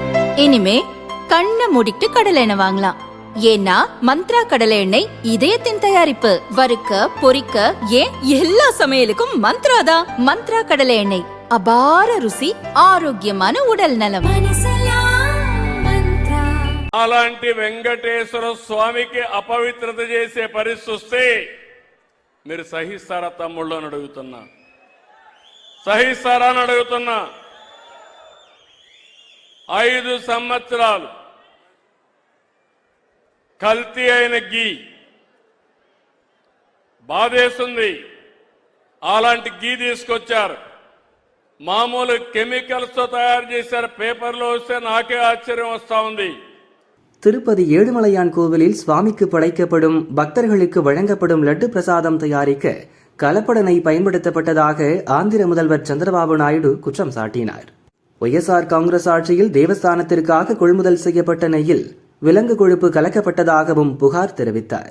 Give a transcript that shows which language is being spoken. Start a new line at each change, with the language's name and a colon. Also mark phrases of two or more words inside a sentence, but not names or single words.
Tamil: இனிமே கண்ணை மூடிட்டு கடலை எண்ணெய் வாங்கலாம். ஏன்னா மந்த்ரா கடலை எண்ணெய் இதயத்தின் தயாரிப்பு. வறுக்க பொரிக்க ஏன் எல்லா சமையலுக்கும் மந்த்ரா தான். மந்த்ரா கடலை எண்ணெய், அபார ருசி, ஆரோக்கியமான உடல் நலம்.
Telugu: అలాంటి వెంకటేశ్వర స్వామికి అపవిత్రత చేసే పరిస్థితి వస్తే మీరు సహిస్తారా తమ్ముళ్ళు అని అడుగుతున్నా. సహిస్తారా అని అడుగుతున్నా. 5 సంవత్సరాలు కల్తీ అయిన గీ బాధేస్తుంది. అలాంటి గీ తీసుకొచ్చారు. మామూలు కెమికల్స్ తో తయారు చేశారు. పేపర్లో వస్తే నాకే ఆశ్చర్యం వస్తా ఉంది.
Tamil: திருப்பதி ஏழுமலையான் கோவிலில் சுவாமிக்கு படைக்கப்படும் பக்தர்களுக்கு வழங்கப்படும் லட்டு பிரசாதம் தயாரிக்க கலப்பட நெய் பயன்படுத்தப்பட்டதாக ஆந்திர முதல்வர் சந்திரபாபு நாயுடு குற்றம் சாட்டினார். ஒய்எஸ்ஆர் காங்கிரஸ் ஆட்சியில் தேவஸ்தானத்திற்காக கொள்முதல் செய்யப்பட்ட நெய்யில் விலங்கு கொழுப்பு கலக்கப்பட்டதாகவும் புகார் தெரிவித்தார்.